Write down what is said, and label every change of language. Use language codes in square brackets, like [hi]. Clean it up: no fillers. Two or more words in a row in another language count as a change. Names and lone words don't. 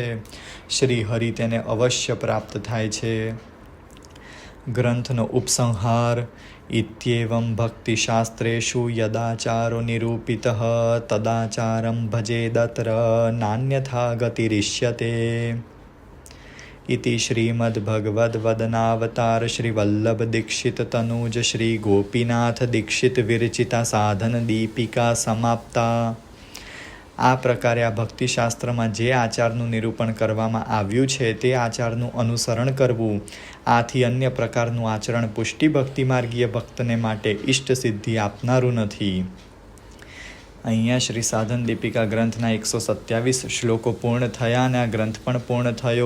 [gu] શ્રી હરિ તેને અવશ્ય પ્રાપ્ત થાય છે. ગ્રંથનો ઉપસંહાર. [sa] ઇત્યેવં ભક્તિશાસ્ત્રેષુ યદાચારો નિરૂપિતઃ તદાચારં ભજેદત્ર નાન્યથા ગતિરિષ્યતે. इति श्रीमद्भगवद्वदनावतार श्री वल्लभ दीक्षित तनूज श्री गोपीनाथ दीक्षित विरचिता साधन दीपिका समाप्ता. [gu] આ પ્રકારે આ ભક્તિશાસ્ત્રમાં જે આચારનું નિરૂપણ કરવામાં આવ્યું છે તે આચારનું અનુસરણ કરવું. આથી અન્ય પ્રકારનું આચરણ પુષ્ટિ ભક્તિ માર્ગીય ભક્તને માટે ઇષ્ટ સિદ્ધિ આપનારું નથી. અહીંયા શ્રી સાધન દીપિકા ગ્રંથના 127 શ્લોકો પૂર્ણ થયા અને આ ગ્રંથ પણ પૂર્ણ થયો.